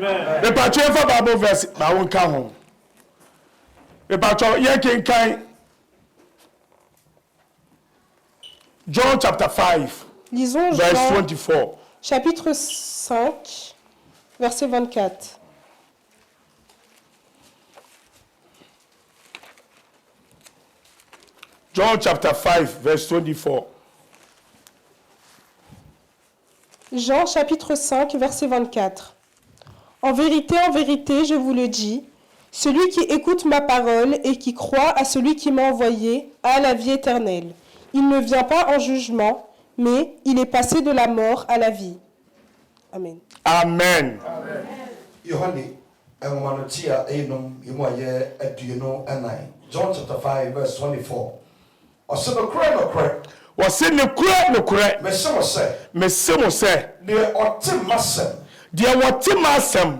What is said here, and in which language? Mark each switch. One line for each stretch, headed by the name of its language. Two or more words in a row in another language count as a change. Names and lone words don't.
English: John chapter 5,
French: lisons
English: verse
French: Jean, 24. chapitre 5, verset 24.
English: John chapter 5, verse 24.
French: Jean chapitre 5, verset 24. En vérité, je vous le dis, celui qui écoute ma parole et qui croit à celui qui m'a envoyé a la vie éternelle. Il ne vient pas en jugement, mais il est passé de la mort à la vie. Amen. Amen.
English: John chapter 5, verse 24.
Akan: Wɔse nokorɛ mese mo sɛ deɛ wɔte m'asɛm